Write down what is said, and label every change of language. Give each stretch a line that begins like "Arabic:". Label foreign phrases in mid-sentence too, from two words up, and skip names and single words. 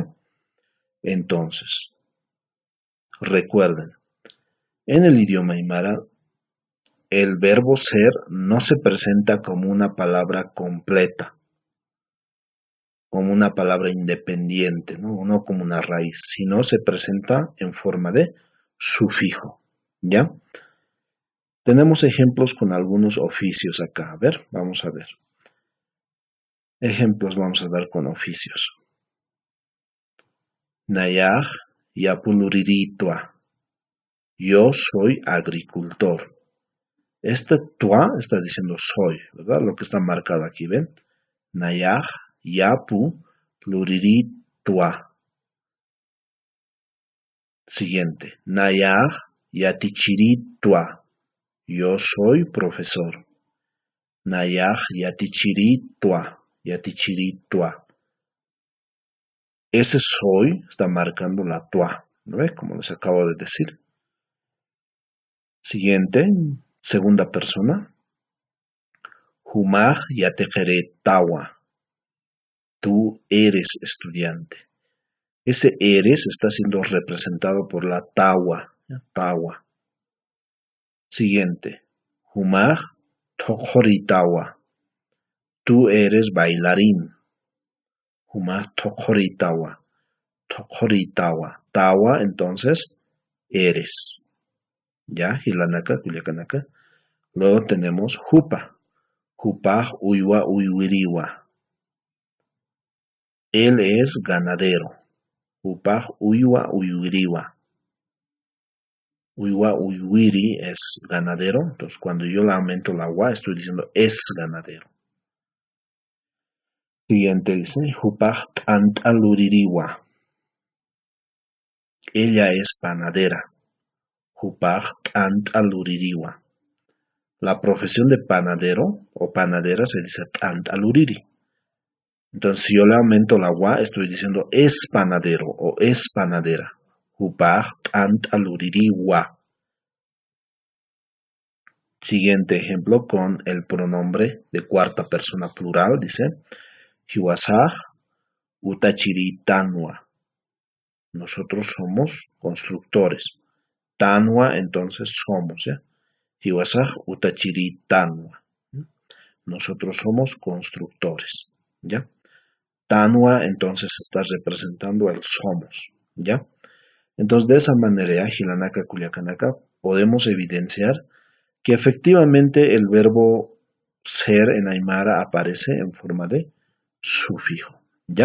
Spanish: Entonces, recuerden, en el idioma aymara, el verbo ser no se presenta como una palabra completa, como una palabra independiente, no como una raíz, sino se presenta en forma de sufijo, ¿ya? Tenemos ejemplos con algunos oficios acá. A ver, vamos a ver. Ejemplos vamos a dar con oficios.
Aymara: Nayaj yapuluriritwa.
Spanish: Yo soy agricultor. Este tua está diciendo soy, ¿verdad? Lo que está marcado aquí, ¿ven?
Aymara: Nayaj yapuluriritwa. Siguiente. Nayaj yatichiritwa.
Spanish: Yo soy profesor.
Aymara: Nayaj yatichiritwa. Yatichiritwa.
Spanish: Ese soy está marcando la tua, ¿no ves? Como les acabo de decir. Siguiente, segunda persona.
Aymara: Humaj yatejeretawa.
Spanish: Tú eres estudiante. Ese eres está siendo representado por la tawa. Tawa. Siguiente.
Aymara: Humaj tokhoritawa.
Spanish: Tú eres bailarín.
Aymara: Humaj tokhoritawa. Tokhoritawa.
Spanish: Tawa, entonces, eres. ¿Ya?
Aymara: Hilanaka, Culiacanaka.
Spanish: Luego tenemos Jupa.
Aymara: Jupaj uywa uywiriwa.
Spanish: Él es ganadero.
Aymara: Jupaj uywa uywiriwa. Uywa uywiri
Spanish: es ganadero. Entonces cuando yo le aumento la wa estoy diciendo es ganadero. Siguiente dice
Aymara: Jupaj antaluririwa.
Spanish: Ella es panadera.
Aymara: Jupaj antaluririwa.
Spanish: La profesión de panadero o panadera se dice antaluriri. Entonces, si yo le aumento la wa, estoy diciendo es panadero o es panadera.
Aymara: Jupaj antaluriri wa.
Spanish: Siguiente ejemplo con el pronombre de cuarta persona plural, dice
Aymara: Hiwasaj utachiri tanwa.
Spanish: Nosotros somos constructores. Tanwa, entonces somos, ¿ya?
Aymara: Hiwasaj utachiri tanwa.
Spanish: Nosotros somos constructores, ¿ya? Tanwa, entonces está representando el somos, ¿ya? Entonces, de esa manera,
Aymara: Hilanaka Culiacanaka,
Spanish: podemos evidenciar que efectivamente el verbo ser en Aymara aparece en forma de sufijo, ¿ya?